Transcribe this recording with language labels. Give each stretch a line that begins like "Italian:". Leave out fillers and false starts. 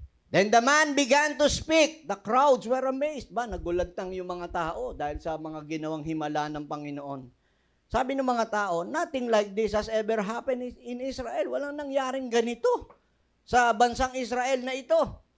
English: Then the man began to speak. The crowds were amazed.
Filipino: Nagulantang yung mga tao dahil sa mga ginawang himala ng Panginoon. Sabi ng mga tao,
English: nothing like this has ever happened in Israel.
Filipino: Walang nangyaring ganito sa bansang Israel na ito.